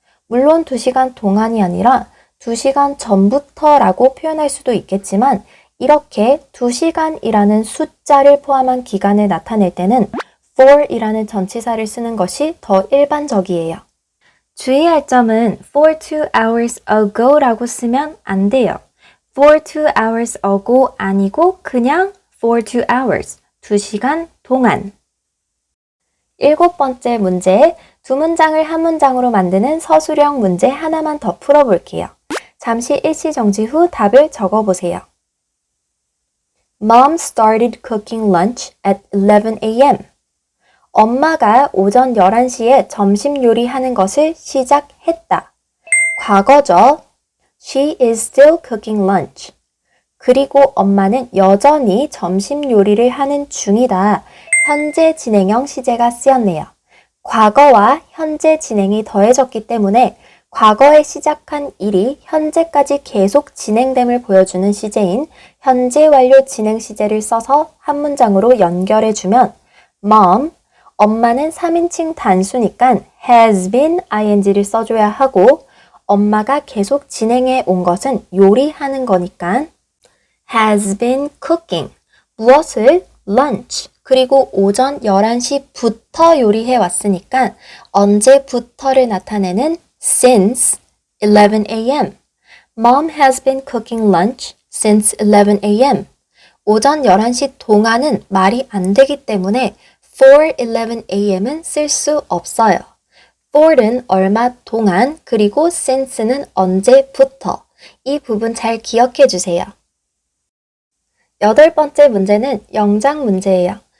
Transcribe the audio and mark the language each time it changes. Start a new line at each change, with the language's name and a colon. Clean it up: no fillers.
Korean: 물론 2시간 동안이 아니라 2시간 전부터라고 표현할 수도 있겠지만 이렇게 2시간이라는 숫자를 포함한 기간을 나타낼 때는 for이라는 전치사를 쓰는 것이 더 일반적이에요. 주의할 점은
English: for 2 hours ago
Korean: 라고 쓰면 안 돼요.
English: for 2 hours ago
Korean: 아니고 그냥
English: for 2 hours,
Korean: 2시간 동안. 7번째 문제, 두 문장을 한 문장으로 만드는 서술형 문제 하나만 더 풀어볼게요. 잠시 일시정지 후 답을 적어보세요.
English: Mom started cooking lunch at 11 a.m.
Korean: 엄마가 오전 11시에 점심 요리하는 것을 시작했다. 과거죠.
English: She is still cooking lunch.
Korean: 그리고 엄마는 여전히 점심 요리를 하는 중이다. 현재 진행형 시제가 쓰였네요. 과거와 현재 진행이 더해졌기 때문에 과거에 시작한 일이 현재까지 계속 진행됨을 보여주는 시제인 현재 완료 진행 시제를 써서 한 문장으로 연결해주면 Mom, 엄마는 3인칭 단수니까
English: has been ing
Korean: 를 써줘야 하고 엄마가 계속 진행해 온 것은 요리하는 거니까
English: has been cooking.
Korean: 무엇을? lunch. 그리고 오전 11시부터 요리해 왔으니까 언제부터를 나타내는
English: since 11 a.m. Mom has been cooking lunch since 11 a.m.
Korean: 오전 11시 동안은 말이 안 되기 때문에
English: for 11 a.m.
Korean: 은 쓸 수 없어요. for는 얼마 동안, 그리고 since는 언제부터. 이 부분 잘 기억해 주세요. 8번째 문제는 영장 문제예요.